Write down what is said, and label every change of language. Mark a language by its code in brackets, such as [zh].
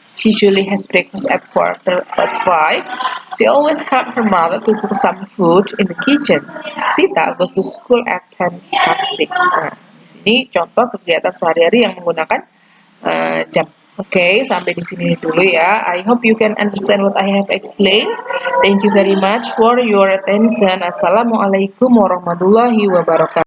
[en] She usually has breakfast at 5:15. She always helps her mother to cook some food in the kitchen. Sita goes to school at 6:10. [id] Nah, di sini contoh kegiatan sehari-hari yang menggunakan jam. Oke, sampai di sini dulu ya. [en] I hope you can understand what I have explained. Thank you very much for your attention. [ar] Assalamualaikum warahmatullahi wabarakatuh.